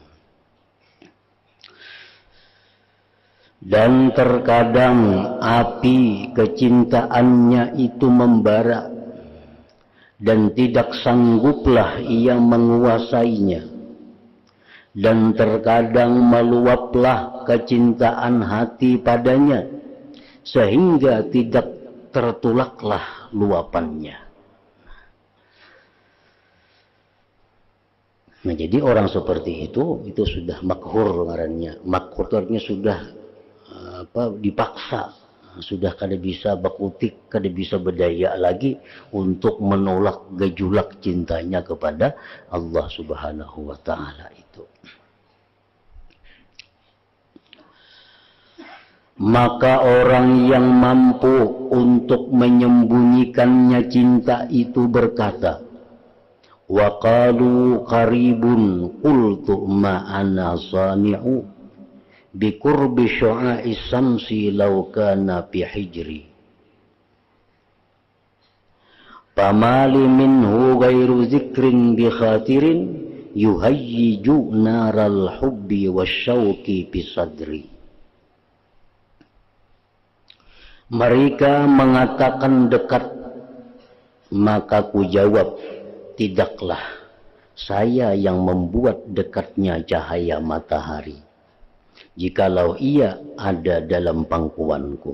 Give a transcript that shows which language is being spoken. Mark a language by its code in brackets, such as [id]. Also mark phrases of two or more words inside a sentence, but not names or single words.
[id] Dan terkadang api kecintaannya itu membara dan tidak sangguplah ia menguasainya. Dan terkadang meluaplah kecintaan hati padanya sehingga tidak tertolaklah luapannya. [bjn] Nah jadi orang seperti itu sudah makhur ngarannya. [id] Makhur itu artinya sudah dipaksa, sudah kada bisa bakutik, kada bisa berdaya lagi untuk menolak gejolak cintanya kepada Allah [ar] سبحانه وتعالى [id] itu. Maka orang yang mampu untuk menyembunyikannya cinta itu berkata, [ar] وقالوا قريب قلت ما أنا صانع بقرب شعاع الشمس لو كان في حجري فما لي منه غير ذكر بخاطر يهيج نار الحب والشوق في صدري. [id] Mereka mengatakan dekat, maka ku jawab, tidaklah saya yang membuat dekatnya cahaya matahari, jikalau ia ada dalam pangkuanku.